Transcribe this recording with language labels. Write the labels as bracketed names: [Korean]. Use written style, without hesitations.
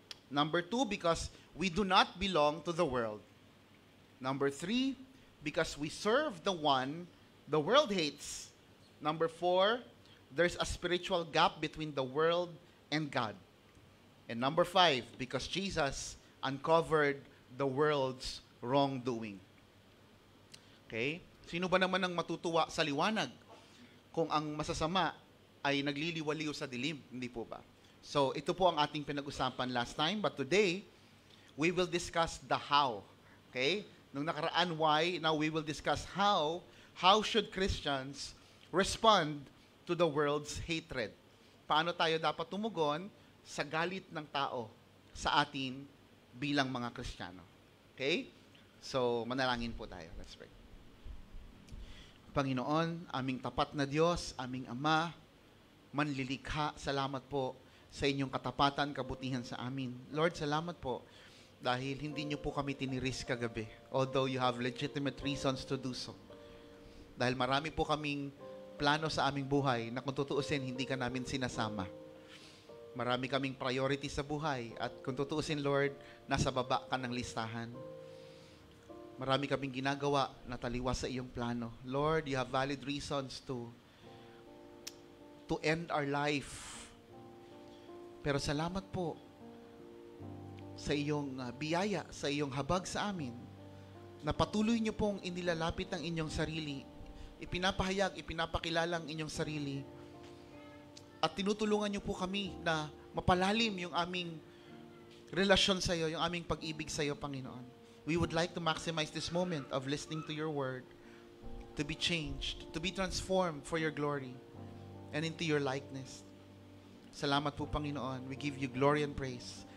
[English] Number two, because we do not belong to the world. Number three, because we serve the one the world hates. Number four, there's a spiritual gap between the world and God. And number five, because Jesus uncovered the world's wrongdoing. Okay? [Filipino] Sino ba naman ang matutuwa sa liwanag kung ang masasama ay nagliliwaliw sa dilim? Hindi po ba? So, ito po ang ating pinag-usapan last time. [English] But today, we will discuss the how. Okay? Nung nakaraan, why. Now, we will discuss how should Christians respond to the world's hatred. [Filipino] Paano tayo dapat tumugon sa galit ng tao sa atin bilang mga Kristiyano. Okay? So, manalangin po tayo. [English] Let's pray. [Filipino] Panginoon, aming tapat na Diyos, aming Ama, manlilikha, salamat po sa inyong katapatan, kabutihan sa amin. Lord, salamat po dahil hindi niyo po kami tiniris kagabi, [English] although you have legitimate reasons to do so. [Filipino] Dahil marami po kaming plano sa aming buhay na kung tutuusin, hindi ka namin sinasama. Marami kaming priority sa buhay at kung tutuusin, Lord, nasa baba ka ng listahan. Marami kaming ginagawa na taliwas sa iyong plano. [English] Lord, you have valid reasons to end our life. [Filipino] Pero salamat po sa iyong biyaya, sa iyong habag sa amin, na patuloy nyo pong inilalapit ang inyong sarili, ipinapahayag, ipinapakilala ang inyong sarili, at tinutulungan nyo po kami na mapalalim yung aming relasyon sa iyo, yung aming pag-ibig sa iyo, Panginoon. [English] We would like to maximize this moment of listening to your word, to be changed, to be transformed for your glory and into your likeness. [Filipino] Salamat po, Panginoon. [English] We give you glory and praise.